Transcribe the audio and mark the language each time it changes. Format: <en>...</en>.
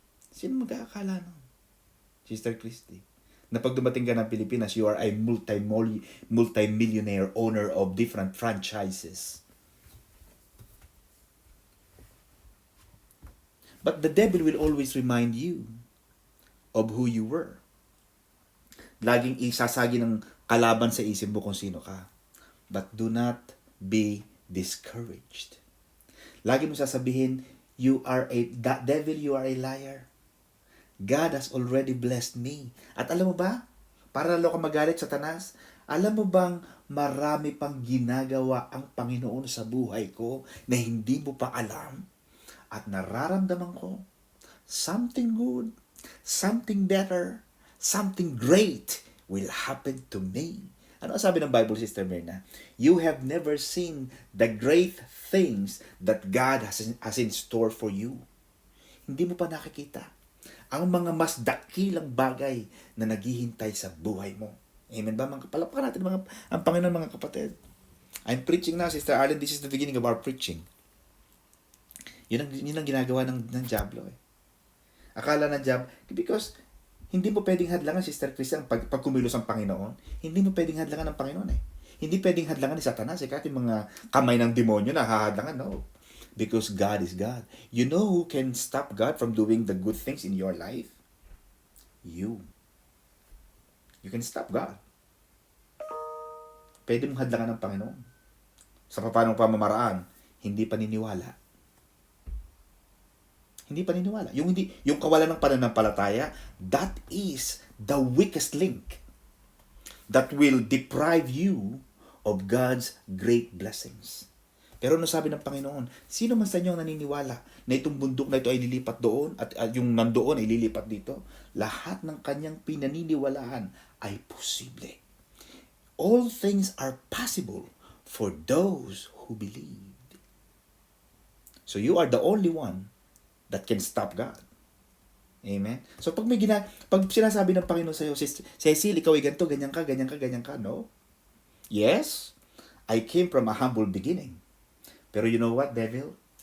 <tl>Sino mag-aakala nun? Sister Christy, na pag dumating ka ng Pilipinas,</tl> <en>you are a multi-millionaire owner of different franchises. But the devil will always remind you of who you were.</en> <tl>Laging isasagi ng kalaban sa isip mo kung sino ka.</tl> <en>But do not be discouraged.</en> <tl>Lagi mo sasabihin,</tl> <en>devil, you are a liar. God has already blessed me.</en> <tl>At alam mo ba, para lalo ka magalit, Satanas, alam mo bang marami pang ginagawa ang Panginoon sa buhay ko na hindi mo pa alam? At nararamdaman ko,</tl> <en>something good, something better, something great will happen to me.</en> <tl>Ano ang sabi ng Bible, Sister Myrna?</tl> <en>You have never seen the great things that God has in store for you.</en> <tl>Hindi mo pa nakikita ang mga mas dakilang bagay na naghihintay sa buhay mo. Amen ba? Palapakan natin ang Panginoon, mga kapatid.</tl> <en>I'm preaching now, Sister Arlene. This is the beginning of our preaching.</en> <tl>Yun ang ginagawa ng Diablo eh. Akala ng Diablo, because hindi mo pwedeng hadlangan, Sister Christian, pag kumilos ang Panginoon, hindi mo pwedeng hadlangan ng Panginoon eh. Hindi pwedeng hadlangan ni Satanas eh, kahit yung mga kamay ng demonyo na hahadlangan, no.</tl> <en>Because God is God. You know who can stop God from doing the good things in your life? you. You can stop God.</en> <tl>Pwede mong hadlangan ng Panginoon. Sa paanong pamamaraan, hindi paniniwala. Hindi paniniwala. Yung kawalan ng pananampalataya,</tl> <en>that is the weakest link that will deprive you of God's great blessings.</en> <tl>Pero ano sabi ng Panginoon? Sino man sa inyo ang naniniwala na itong bundok na ito ay lilipat doon at yung nandoon ay lilipat dito? Lahat ng kanyang pinaniniwalaan ay posible.</tl> <en>All things are possible for those who believe. So you are the only one that can stop God. Amen?</en> <tl>So pag sinasabi ng Panginoon sa iyo, Cecil, ikaw ay ganito, ganyan ka, no?</tl> <en>Yes, I came from a humble beginning. Pero you know what, devil?</en>